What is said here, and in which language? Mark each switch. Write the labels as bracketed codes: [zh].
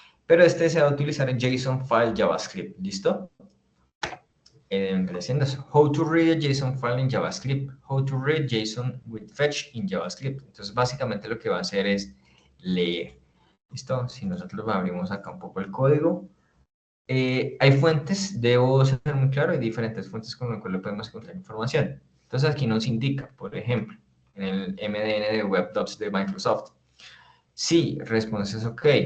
[es] Pero este se va a utilizar en JSON file JavaScript, ¿listo? Haciendo eso. [en] How to read a JSON file in JavaScript. How to read JSON with fetch in JavaScript. [es] Entonces, básicamente lo que va a hacer es leer. ¿Listo? Si nosotros abrimos acá un poco el código, hay fuentes, debo ser muy claro, hay diferentes fuentes con las cuales podemos encontrar información. Entonces, aquí nos indica, por ejemplo, en el MDN de WebDocs de Microsoft, sí, responses OK.